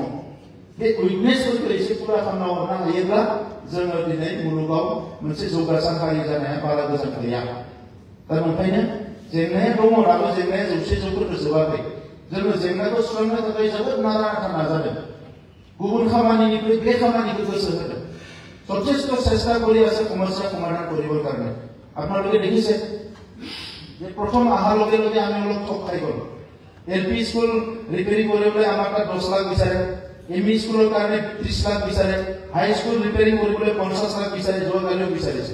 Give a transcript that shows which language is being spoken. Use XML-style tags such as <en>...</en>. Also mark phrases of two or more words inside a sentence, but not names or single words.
<brx>बे उइकनेसफोरखौ एसे पुरा खालामना हरनो हायोब्ला जोङो दिनै मुलुगाव मोनसे जौगासार हारि जानाया बारा गोजान गैया। दा ओंखायनो जेंनाया दङ, दाबो जेंनाया 100% जोबाखै। जोङो जेंनाखौ सुस्रांनो थाखाय जोबोद नारा नाथा नाजादों। गुबुन खामानिनिख्रुइ बे खामानिखौ गोसो होदों।</brx> <as>যথেষ্ট চেষ্টা কৰি আছে সমস্যা সমাধান কৰিবৰ কাৰণে। আপোনালোকে দেখিছে যে প্ৰথম অহাৰ লগে লগে আমি অলপ ঠক খাই গ'লো। LP</as> <en>school repairing</en> <as>কৰিবলৈ আমাৰ তাত 10 লাখ বিচাৰে, ME স্কুলৰ কাৰণে 30 লাখ বিচাৰে,</as> <en>high school repairing</en> <as>কৰিবলৈ 50 লাখ বিচাৰে, যোৱাকালিও বিচাৰিছে।</as>